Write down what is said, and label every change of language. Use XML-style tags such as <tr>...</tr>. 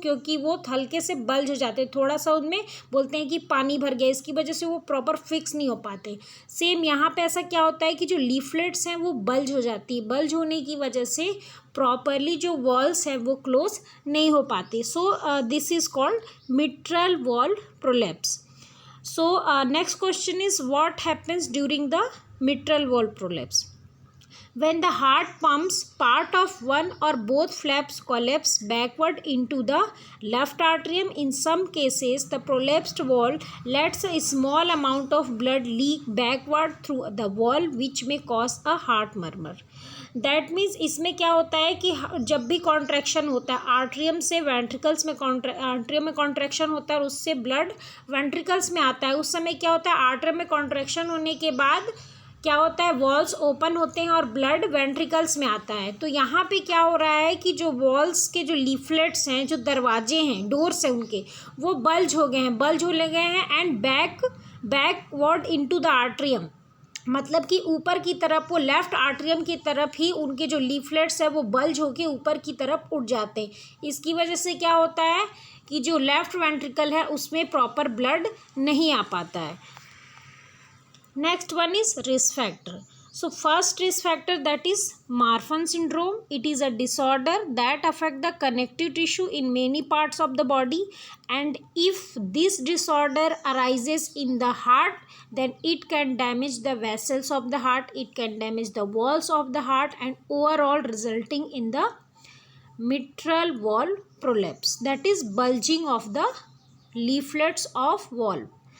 <hi>क्योंकि वो हल्के से बल्ज हो जाते हैं, थोड़ा सा उनमें बोलते हैं कि पानी भर गया, इसकी वजह से वो प्रॉपर फिक्स नहीं हो पाते. सेम यहाँ पे ऐसा क्या होता है कि जो लीफलेट्स हैं वो बल्ज हो जाती है. बल्ज होने की वजह से प्रॉपरली जो वॉल्व्स हैं वो क्लोज नहीं हो पाते.</hi> <en>So this is called mitral valve prolapse. So next question is, what happens during the mitral valve prolapse? When the heart pumps, part of one or both flaps collapse backward into the left atrium. In some cases, the prolapsed valve lets a small amount of blood leak backward through the valve, which may cause a heart murmur. That means</en> <hi>इसमें क्या होता है कि जब भी contraction होता है atrium से वेंट्रिकल्स में, आर्ट्रियम में कॉन्ट्रैक्शन होता है और उससे ब्लड वेंट्रिकल्स में आता है, उस समय क्या होता है, आर्ट्रियम में कॉन्ट्रैक्शन होने के बाद क्या होता है, वॉल्स ओपन होते हैं और ब्लड वेंट्रिकल्स में आता है. तो यहाँ पे क्या हो रहा है कि जो वॉल्स के जो लीफलेट्स हैं, जो दरवाजे हैं, डोर्स हैं उनके, वो बल्ज हो गए हैं</hi> <en>And backward into the atrium.</en> <hi>मतलब कि ऊपर की तरफ, वो लेफ्ट आर्ट्रियम की तरफ ही उनके जो लीफलेट्स है वो बल्ज होके ऊपर की तरफ उठ जाते हैं. इसकी वजह से क्या होता है कि जो लेफ्ट वेंट्रिकल है उसमें प्रॉपर ब्लड नहीं आ पाता है.</hi> <en>Next one is risk factor. So first risk factor, that is Marfan syndrome. It is a disorder that affect the connective tissue in many parts of the body, and if this disorder arises in the heart, then it can damage the vessels of the heart, it can damage the walls of the heart, and overall resulting in the mitral valve prolapse, that is bulging of the leaflets of valve.</en>